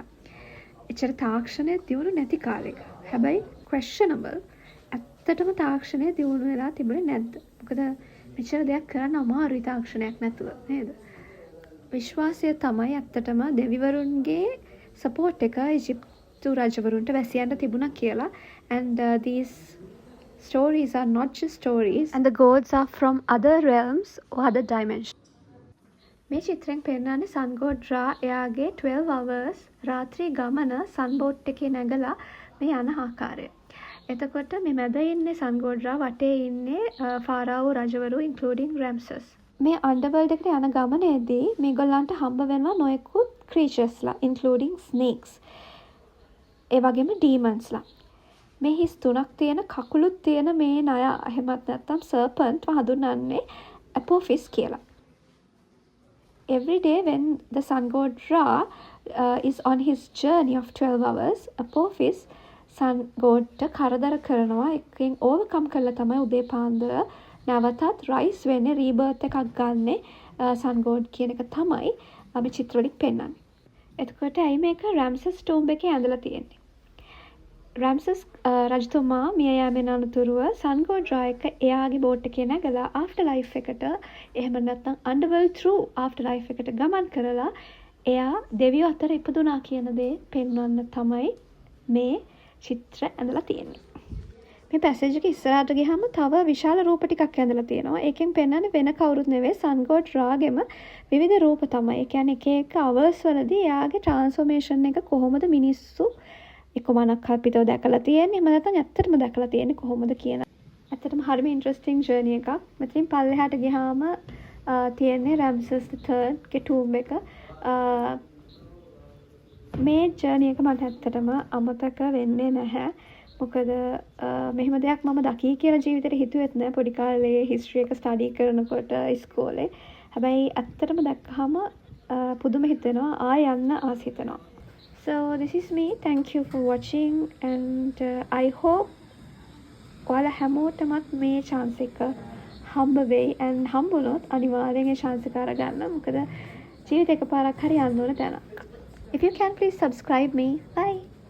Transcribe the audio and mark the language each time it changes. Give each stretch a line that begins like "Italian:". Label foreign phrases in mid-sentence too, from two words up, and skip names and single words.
Sinhala: එච්චර තාක්ෂණය දියුණු නැති කාලෙක. හැබැයි questionable. ඇත්තටම තාක්ෂණය දියුණු වෙලා තිබුණේ නැද්ද? මොකද මෙච්චර දෙයක් කරන්න අමාරුයි තාක්ෂණයක් නැතුව නේද? විශ්වාසය තමයි ඇත්තටම දෙවිවරුන්ගේ සපෝට් එක ඊජිප්තු රජවරුන්ට වැසියන්ට තිබුණා කියලා.
English: And these stories are not just stories and the gods are from other realms or other dimensions.
Sinhala: මේ චිත්‍රයෙන් පෙන්නන්නේ
English: sun god Ra
Sinhala: එයාගේ 12 hours රාත්‍රී ගමන
English: sun boat
Sinhala: එකේ නැගලා මේ යන ආකාරය. එතකොට මේ මැද ඉන්නේ
English: sun god Ra
Sinhala: වටේ ඉන්නේ ෆාරාවෝ රජවරු including Ramses. මේ underworld එකට යන ගමනේදී මේගොල්ලන්ට හම්බ වෙනවා නොයෙකුත් creaturesලා
English: including snakes.
Sinhala: ඒ වගේම demonsලා. මේ හිස් තුනක් තියෙන කකුලුත් තියෙන මේ නය එහෙමත් නැත්නම් serpent හඳුන්වන්නේ Apophis කියලා.
English: Every day when the sun god Ra is on his journey of 12 hours, Apophis sun god
Sinhala: කරදර කරනවා. එකකින් overcome කරලා තමයි උදේ පාන්දර නැවතත් rise වෙන්නේ rebirth එකක් ගන්නෙ
English: sun god
Sinhala: කියන එක තමයි අපි චිත්‍රවලින් පෙන්නන්නේ. එතකොට ඇයි මේක Ramses tomb එකේ ඇඳලා තියෙන්නේ? Ramses රජතුමා මිය යාමෙන් අනතුරුව
English: sun god Ra
Sinhala: එක එයාගේ බෝට් එකේ නැගලා
English: after life
Sinhala: එකට එහෙම නැත්නම්
English: underworld through after life
Sinhala: එකට ගමන් කරලා එයා දෙවියෝ අතර ඉපදුනා කියන දේ පෙන්වන්න තමයි මේ චිත්‍ර ඇඳලා තියෙන්නේ. මේ පැසේජ් එක ඉස්සරහට ගියාම තව විශාල රූප ටිකක් ඇඳලා තියෙනවා. ඒකෙන් පෙන්වන්නේ වෙන කවුරුත් නෙවෙයි
English: sun god Ra
Sinhala: ගෙම විවිධ රූප තමයි. ඒ කියන්නේ එක එක hours වලදී එයාගේ transformation එක කොහොමද මිනිස්සු එක්කමනක් කල්පිතව දැකලා තියෙන්නේ. එහෙම නැත්නම් ඇත්තටම දැකලා තියෙන්නේ කොහොමද කියන. ඇත්තටම හරිම
English: interesting journey
Sinhala: එකක්. මෙතනින් පල්ලෙහාට ගියාම තියෙන්නේ Ramses the third ගේ tomb එක. මේ ජර්නි එක මට ඇත්තටම අමතක වෙන්නේ නැහැ. මොකද මෙහෙම දෙයක් මම දකී කියලා ජීවිතේට හිතුවෙත් නෑ පොඩි කාලේ හිස්ටරි එක ස්ටඩි කරනකොට ඉස්කෝලේ. හැබැයි ඇත්තටම දැක්කහම පුදුම හිතෙනවා ආය යන්න ආස හිතෙනවා.
English: So this is me. Thank you for watching and I hope
Sinhala: ඔයාලා හැමෝටමත් මේ chance එක හම්බ වෙයි
English: and
Sinhala: හම්බුනොත් අනිවාර්යෙන් ඒ chance එක අරගන්න. මොකද ජීවිතේ එකපාරක් හරි යන්න ඕන තැනක්.
English: If you can please subscribe me. Bye.